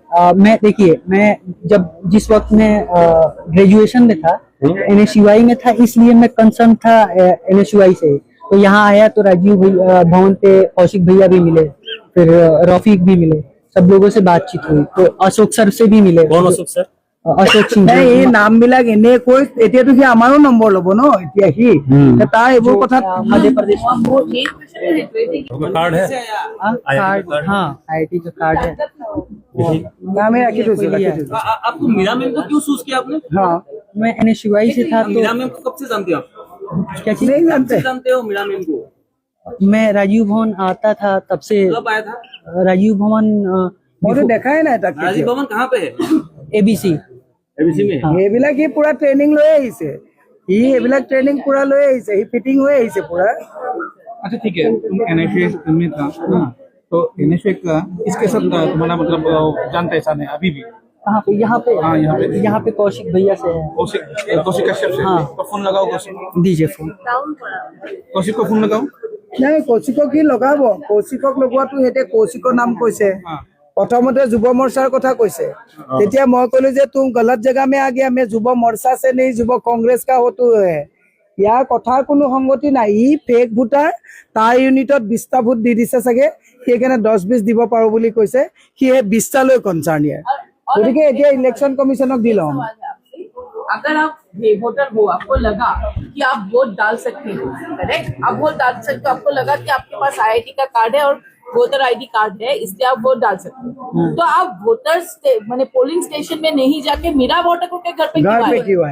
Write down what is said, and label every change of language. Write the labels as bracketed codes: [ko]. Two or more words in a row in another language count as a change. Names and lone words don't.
[hi] मैं देखिए, मैं जिस वक्त में ग्रेजुएशन में था एनएसयूआई में था, इसलिए मैं कंसर्न था एनएसयूआई से। तो यहाँ आया तो राजीव भवन पे कौशिक भैया भी मिले, फिर रौफिक भी मिले, सब लोगों से बातचीत हुई। तो अशोक सर से भी मिले। कौन अशोक सर? अशोक सिंह [as] নাই এই নামবিলাক এনে কৈ এতিয়াতো সি আমাৰো নম্বৰ ল'ব ন এতিয়া সি তাৰ এইবোৰ কথা [hi] मध्य प्रदेश वो एक क्वेश्चन है, आपका कार्ड है? कार्ड, हाँ आईआईटी का कार्ड है। [as] নামে ৰাখি থৈছো ৰাখি থৈছো [hi] आपको मीरा मैम को क्यों चूज किया आपने? हाँ मैं एनएसयूआई से था मीरा तो मैम को कब से जानते हो आप? क्या चीज? नहीं जानते जानते हो मीरा मैम को? मैं राजीव भवन आता था तब से। कब आया था? राजीव भवन [as] মইতো দেখাই নাই তাক [hi] राजीव भवन कहाँ पे है? एबीसी। एबीसी में। [as] এইবিলাক সি পুৰা ট্ৰেইনিং লৈ আহিছে সি এইবিলাক ট্ৰেইনিং পুৰা লৈ আহিছে সি ফিটিং হৈ আহিছে পুৰা [hi] अच्छा ठीक है, तुम एनएसए में था तो एनएसए का इसके साथ तुम्हारा मतलब जान पहचान है अभी भी? कहाँ पे? यहाँ पे। हाँ, यहाँ पे। यहाँ पे कौशिक भैया से है। कौशिक कश्यप से। हाँ। तो फोन लगाओ कौशिक, दीजिए फोन। कौशिक को फोन लगाओ। [as] নাই কৌশিকক কি লগাব কৌশিকক লগোৱাটো সিহঁতে কৌশিকৰ নাম কৈছে [hi] हाँ। [as] প্ৰথমতে যুৱ মৰ্চাৰ কথা কৈছে তেতিয়া মই কলো যে [hi] तुम गलत जगह में आ गया मैं युवा मोर्चा से नहीं युवा कांग्रेस का होतो है [as] ইয়াৰ কথাৰ কোনো সংগতি নাই ই [en] fake voter [as] তাৰ ইউনিটত 20টা ভোট দি দিছে চাগে সেইকাৰণে 10-20 দিব পাৰো বুলি কৈছে সি 20টা লৈ কনচাৰ্ন ইয়াৰ গতিকে এতিয়া ইলেকশ্যন কমিশনক দি লম [hi] अगर आप वोटर हो, आपको लगा कि आप वोट डाल सकते हो, करेक्ट, आप वोट डाल सकते हो, आपको लगा कि आपके पास आईआईटी का कार्ड है और [en] voter ID card [hi] है, इसलिए आप वोट डाल सकते हो, तो आप वोटर्स माने [en] polling station [hi] में नहीं जाके मीरा वोटर को के घर पे